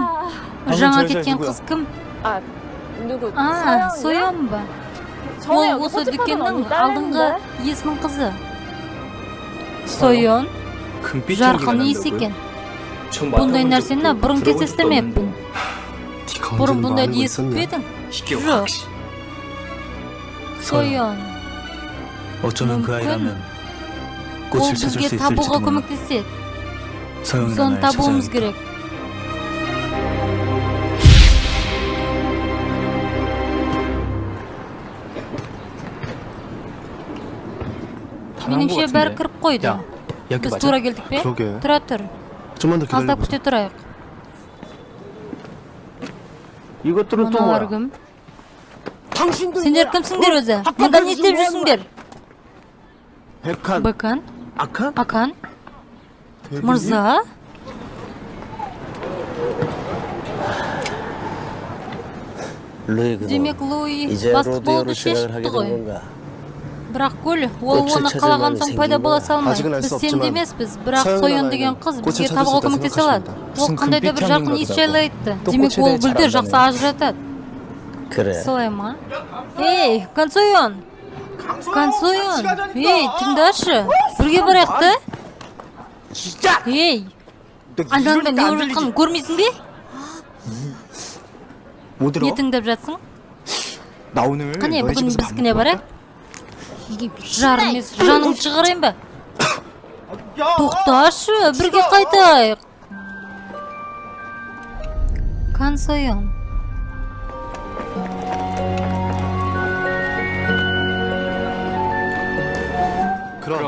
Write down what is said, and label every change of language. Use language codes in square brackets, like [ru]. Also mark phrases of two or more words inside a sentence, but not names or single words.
[kk] Жаңа кеткен қыз кім? [ko] 아 누구? [kk] Соян ба? Ол осы дүкеннің алдыңғы иесінің қызы. Соян, жарқын иіс екен. Бұндай нәрсені бұрын кездестірмеппін. Бұрын бұндайды естіп пе едің? Жоқ. Соян, [ko] 어쩌면 그 아이라면 [kk] ол [ko] 꽃을 찾을 [kk] бізге [ko] 수 있을지도 [kk] табуға [ko] 몰라. [kk] көмектеседі. [ko] 서영이나 [kk] Соны [ko] 나를 [kk] табуымыз [ko] 찾아야 [kk] керек. Меніңше бәрі кіріп қойды. [ko] 여기 [kk] Біз [ko] 맞아? [kk] тура келдік пе? [ko] 그러게. [kk] Тұра тұр. [ko] 좀만 더 [kk] Аздап [ko] 기다려보자. [kk] күте тұрайық. [ko] 이것들은 또 [kk] Мыналар [ko] 뭐야? [kk] кім? [ko] 당신들 [kk] Сендер кімсіңдер өзі? Мұнда не істеп жүрсіңдер? [ko] 백한, [kk] Бакан? [ko] 악한? [kk] Акан? Мырза? [ko] 루이 그거 [kk] Демек Луи [ko] 이제 [kk] бастық [ko] 로데오를 [kk] болуды [ko] 시작을 [kk] шешіпті [ko] 하게 된 [kk] ғой. [ko] 건가? [kk] Бірақ гүл, ол [ko] 꽃을 [kk] оны [ko] 찾을 [kk] қалаған [ko] 마음이 [kk] соң пайда [ko] 생긴 [kk] бола [ko] 거야. [kk] салмай. [ko] 아직은 알수 [kk] Біз сенді [ko] 없지만 [kk] емеспіз, бірақ [ko] 서영은 [kk] Соян деген [ko] 아이는 [kk] қыз [ko] 꽃을 [kk] бізге [ko] 찾을 [kk] табуға [ko] 수 있다 [kk] көмектесе алады. [ko] 생각하십니다. [kk] Ол қандай да бір жарқын иіс жайлы айтты. Демек ол гүлдер жақсы ажыратады. [ko] 그래. [kk] Солай ма? Ей, Кансоян! Кансоян! Ей, тыңдашы! Бірге барайық та? Ей! Айналаңда не болып жатқанын көрмейсің бе? [ko] 뭐 들어? [kk] Не тыңдап жатсың? [ko] 나 오늘 [kk] Қане, [ko] 너희 [kk] бүгін [ko] 집에서 밥 [kk] біздікіне [ko] 먹을 [kk] барайық? Жар емес, жаның шығарайын ба? Тоқташы, бірге қайтайық. Кансоян. [ko] 그럼